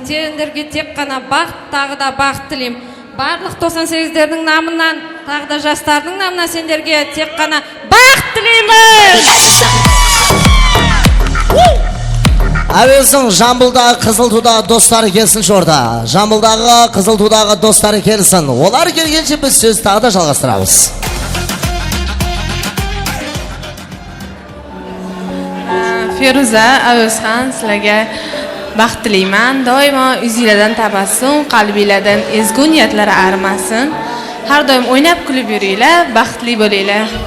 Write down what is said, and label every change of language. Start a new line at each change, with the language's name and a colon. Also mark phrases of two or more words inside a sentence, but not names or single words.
Kazakh: Сендерге тек қана бақыт, тағы да бақыт тілеймін. Барлық 98-дердің намынан, тағы да жастардың намынан сендерге тек қана бақыт тілейміз. Әуелсің Жамбылдағы Қызыл тудағы достары келсін жорда. Жамбылдағы Қызыл тудағы достары келсін. Олар келгенше біз сөз тағы да жалғастырамыз.
Uzbek: Feruza, Әуесхан, sizlarga baxt tilayman. Doimo yuzingizdan tabassum, qalbingizdan ezgu niyatlar arimasin. Har doim o'ynab kulib yuringlar, baxtli bo'linglar.